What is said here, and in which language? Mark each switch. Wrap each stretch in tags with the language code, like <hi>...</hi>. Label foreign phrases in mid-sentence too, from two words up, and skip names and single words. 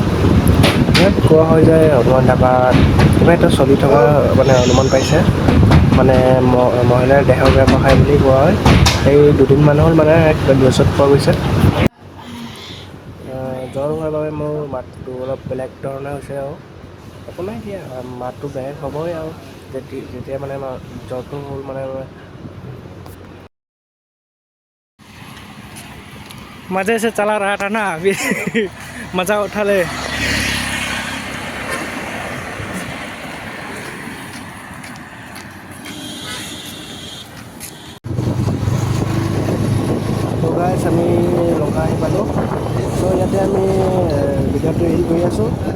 <as>ইয়াত কোৱা হয় যে হনুমান ধাবাত কিবা এটা চলি থকা মানে অনুমান পাইছে, মানে মহিলাৰ দেহৰ ব্যৱসায় বুলি কোৱা হয়। সেই দুদিনমান হ'ল মানে নিউজত পোৱা গৈছে। জ্বৰ হোৱাৰ বাবে মোৰ মাতটো অলপ বেলেগ ধৰণে হৈছে আৰু একো নাই দিয়া, মাতটো বেলেগ হ'বই আৰু যেতিয়া মানে জ্বৰটো হ'ল মানে</as> <hi>मज़े से चला रहा था ना अभी मज़ा उठा ले।</hi> <as>তো গাইছ আমি লংকা আহি পালোঁ। চ' ইয়াতে আমি ভিডিঅ'টো এডিট কৰি আছোঁ।</as>